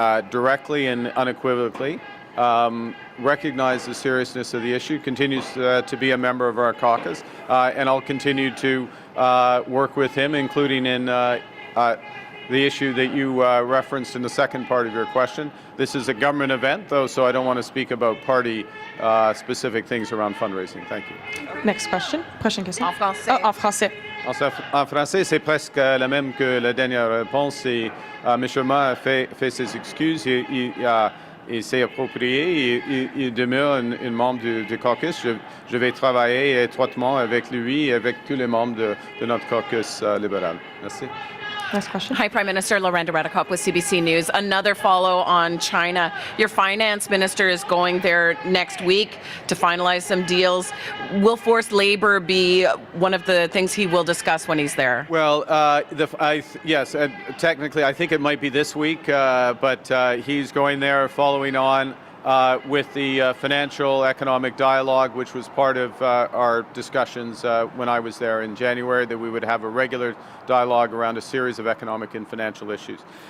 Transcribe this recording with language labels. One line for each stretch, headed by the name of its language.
English: directly and unequivocally recognize the seriousness of the issue, continues to be a member of our caucus, and I'll continue to work with him, including in the issue that you referenced in the second part of your question. This is a government event, though, so I don't want to speak about party-specific things around fundraising. Thank you. Next question.
French: Prochaine question. En français. Oh, en français. En français, c'est presque la même que la dernière réponse. Et, M. Ma a fait ses excuses. Il s'est approprié. Il demeure un membre du caucus. Je vais travailler étroitement avec lui et avec tous les membres de notre caucus libéral. Merci.
English: Next question. Hi, Prime Minister. Lorenda Redekop with CBC News. Another follow on China. Your finance minister is going there next week to finalize some deals. Will forced labor be one of the things he will discuss when he's there? Well, yes, technically I think it might be this week, but he's going there following on with the financial economic dialogue, which was part of our discussions when I was there in January, that we would have a regular dialogue around a series of economic and financial issues.